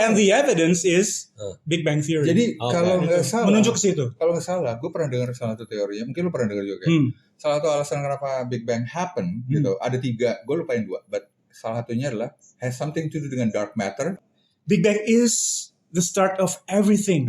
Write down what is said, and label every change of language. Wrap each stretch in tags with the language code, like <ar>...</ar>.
<en>And the evidence is Big Bang Theory.</en> <id>Jadi kalau nggak salah. Menunjuk ke situ. Kalau nggak salah, gue pernah dengar salah satu teorinya. Mungkin lu pernah dengar juga. Salah satu alasan kenapa Big Bang happen gitu. Ada 3. Gue lupain 2.</id> <en>But</en> <id>salah satunya adalah</id> <en>has something to do</en> <id>dengan</id> <en>dark matter. Big Bang is the start of everything.</en>